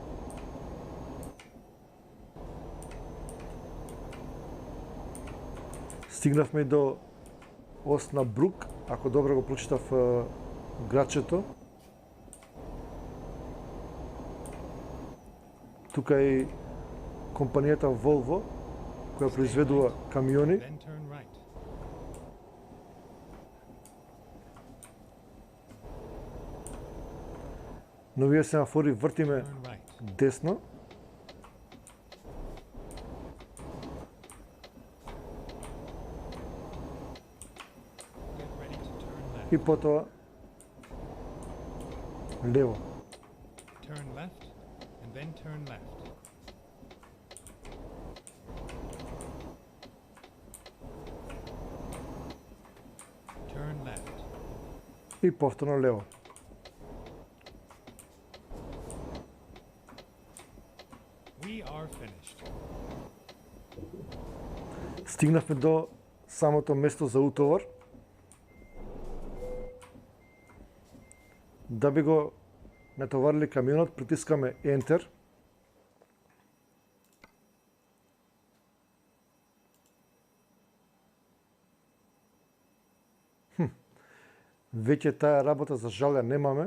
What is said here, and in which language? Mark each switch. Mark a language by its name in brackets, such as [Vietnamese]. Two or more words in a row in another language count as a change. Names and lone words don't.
[Macedonian] Стигнавме и до Оснабрук, ако добро го прочитав градчето. Тука е и компанијата Volvo, која произведува камиони. [English] Then turn right. [Macedonian] Но вие семафори вртиме [English] Turn right. [Macedonian] десно. [English] Get ready to turn left. [Macedonian] И потоа лево. [English] Turn left and then turn left. Turn left. [Macedonian] И повторно лево. [English] We are finished. [Macedonian] Стигнавме до самото место за утовар. Да би го натоварили камионот, притискаме Enter. Веќе таа работа за жал ја немаме.